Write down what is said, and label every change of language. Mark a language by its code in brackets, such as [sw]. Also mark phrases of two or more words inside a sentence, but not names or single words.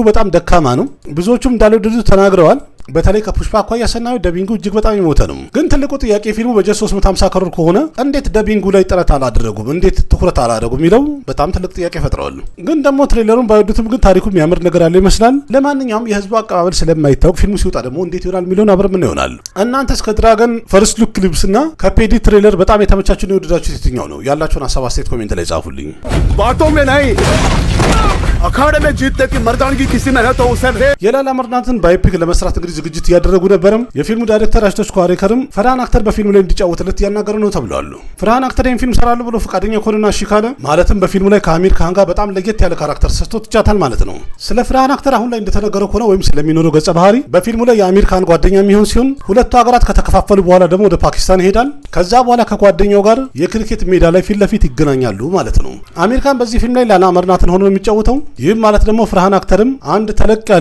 [am] በጣም ደካማ ነው። ብዙዎቹም እንዳልወደዱት ተናግረዋል። በተለይ ከፑሽፓ አኳያ ስናየው ደቢንጉ እጅግ በጣም የሞተ ነው። ግን ትልቁ ጥያቄ ፊልሙ በጀት 350 ከሮር ከሆነ እንዴት ደቢንጉ ላይ ጥረት አላደረጉም፣ እንዴት ትኩረት አላደረጉም የሚለው በጣም ትልቅ ጥያቄ ፈጥረዋል። ግን ደግሞ ትሬለሩን ባይወዱትም ግን ታሪኩ የሚያምር ነገር አለው ይመስላል። ለማንኛውም የህዝቡ አቀባበል ስለማይታወቅ ፊልሙ ሲወጣ ደግሞ እንዴት ይሆናል የሚለውን አብረን ምን ይሆናል። እናንተስ ከድራገን [en] first look glimpse [am] እና ከፔዲ ትሬለር በጣም የተመቻችሁን የወደዳችሁት የትኛው ነው? ያላችሁን ሀሳብ አስተያየት ኮሜንት ላይ ጻፉልኝ። [hi] बातों में नहीं अखाड़े में जीतने की मर्दानगी किसी में है तो उसे [am] የላላ መርዳትን ባዮፒክ ለመስራት እንግዲህ ዝግጅት እያደረጉ ነበርም። የፊልሙ ዳይሬክተር አሽቶሽ ኳሬከርም ፈርሃን አክተር በፊልሙ ላይ እንዲጫወትለት እያናገሩ ነው ተብሏል። ፈርሃን አክተር ይህን ፊልም ሰራለሁ ብሎ ፈቃደኛ ከሆነና እሺ ካለ ማለትም በፊልሙ ላይ ከአሚር ካን ጋር በጣም ለየት ያለ ካራክተር ሰጥቶ ትቻታል ማለት ነው። ስለ ፈርሃን አክተር አሁን ላይ እንደተነገረው ከሆነ ወይም ስለሚኖረው ገጸ ባህሪ በፊልሙ ላይ የአሚር ካን ጓደኛ የሚሆን ሲሆን ሁለቱ ሀገራት ከተከፋፈሉ በኋላ ደግሞ ወደ ፓኪስታን ይሄዳል። ከዛ በኋላ ከጓደኛው ጋር የክሪኬት ሜዳ ላይ ፊት ለፊት ይገናኛሉ ማለት ነው። አሚር ካን በዚህ ፊልም ላይ ላላ መርዳትን ሆኖ የሚጫወተው። ይህም ማለት ደግሞ ፈርሃን አክተርም አንድ ተለቅ ያለ